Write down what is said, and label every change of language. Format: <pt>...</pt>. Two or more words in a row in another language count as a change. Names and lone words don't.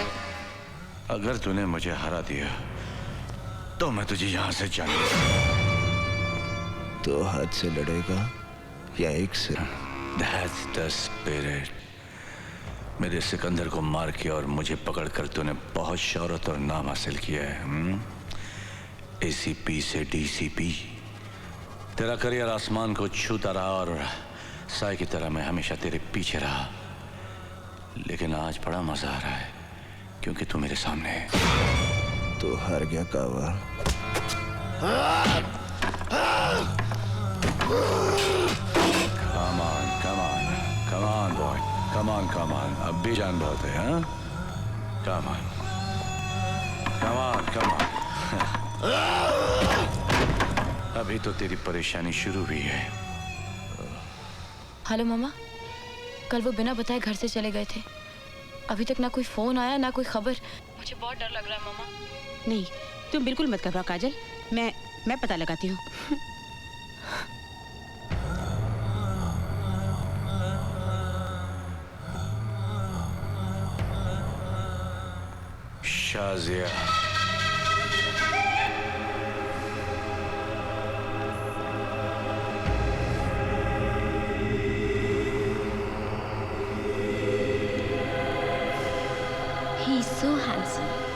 <hi>अगर तूने मुझे हरा दिया तो मैं तुझे यहां से जाने दूंगा। तो हाथ से लड़ेगा या एक से?</hi> <en>That's the spirit।</en> <hi>मेरे सिकंदर को मार के और मुझे पकड़कर तूने बहुत शौहरत और नाम हासिल किया है। ACP से DCP। तेरा करियर आसमान को छूता रहा और साए की तरह मैं हमेशा तेरे पीछे रहा, लेकिन आज बड़ा मजा आ रहा है क्योंकि तू मेरे सामने है। तो हार गया कावा।</hi> <en>Come on, come on, come on boy, come on, come on।</en> <hi>अब भी जान बहुत है, हाँ?</hi> <en>Come on, come on, come on।</en> <hi>अभी तो तेरी परेशानी शुरू हुई है। हेलो मामा, कल वो बिना बताए घर से चले गए थे, अभी तक ना कोई फोन आया ना कोई खबर। मुझे बहुत डर लग रहा है मामा। नहीं, तुम बिल्कुल मत घबराओ काजल, मैं पता लगाती हूँ। शाजिया,</hi> <en>He's so handsome.</en>